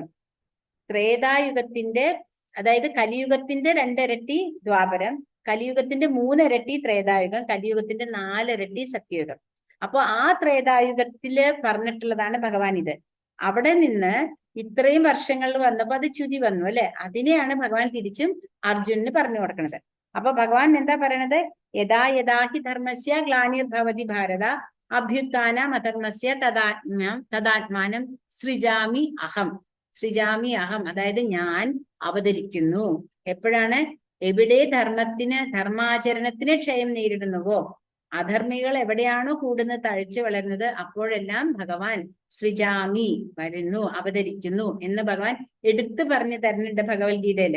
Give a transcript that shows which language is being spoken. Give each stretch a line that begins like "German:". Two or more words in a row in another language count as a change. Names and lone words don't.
Malayalam: ത്രേതായുഗത്തിന്റെ, അതായത് കലിയുഗത്തിന്റെ 2 ഇരട്ടി ദ്വാപരം, കലിയുഗത്തിന്റെ 3 ഇരട്ടി ത്രേതായുഗം, കലിയുഗത്തിന്റെ 4 ഇരട്ടി സത്യയുഗം. അപ്പൊ ആ ത്രേതായുഗത്തില് പറഞ്ഞിട്ടുള്ളതാണ് ഭഗവാൻ ഇത്. അവിടെ നിന്ന് ഇത്രയും വർഷങ്ങളിൽ വന്നപ്പോ അത് ച്യുതി വന്നു അല്ലെ. അതിനെയാണ് ഭഗവാൻ തിരിച്ചും അർജുനന് പറഞ്ഞു കൊടുക്കുന്നത്. അപ്പൊ ഭഗവാൻ എന്താ പറയണത്?
Sanskrit: യഥാ യഥാഹി ധർമ്മസ്യ ഗ്ലാനിർഭവതി ഭാരത അഭ്യുത്ഥാനം അധർമ്മസ്യ തദാത്മാനം സൃജാമി അഹം. സൃജാമി അഹം,
Malayalam: അതായത് ഞാൻ അവതരിക്കുന്നു. എപ്പോഴാണ്? എവിടെ ധർമാചരണത്തിന് ക്ഷയം നേരിടുന്നുവോ, അധർമ്മികൾ എവിടെയാണോ കൂടുന്നത്, തഴച്ചു വളരുന്നത്, അപ്പോഴെല്ലാം ഭഗവാൻ സൃജാമി, വരുന്നു, അവതരിക്കുന്നു എന്ന് ഭഗവാൻ എടുത്തു പറഞ്ഞു തരുന്നുണ്ട് ഭഗവത്ഗീതയില്.